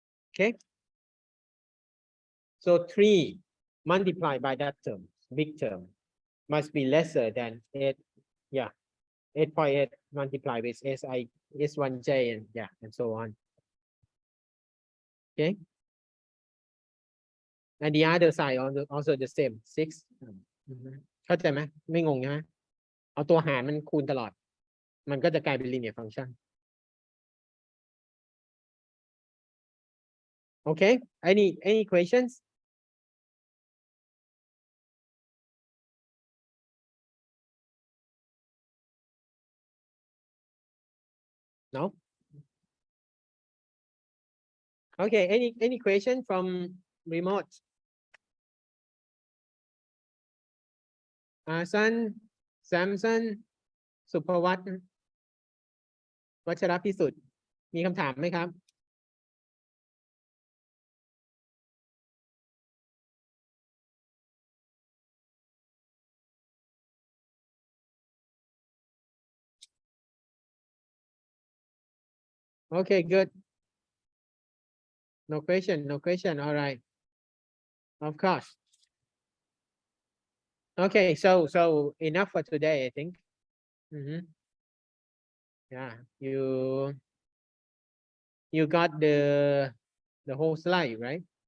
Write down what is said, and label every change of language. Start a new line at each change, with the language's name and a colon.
English: okay so 3 multiplied by that term big term must be lesser than 8 8.8 multiplied with S1J and so on okay and the other side also the same 6
Thai: เข้าใจไหมไม่งงใช่ไหม เอาตัวหารมันคูณตลอด มันก็จะกลายเป็น linear function โอเค
English: any questions no okay any question from remote Asan Samson สุภวัฒน์
Thai: วัชรพิสุทธิ์มีคำถามไหมครับ
English: Okay, good. No question, no question. All right. Of course. Okay, so enough for today, I think. Yeah, you got the whole slide, right?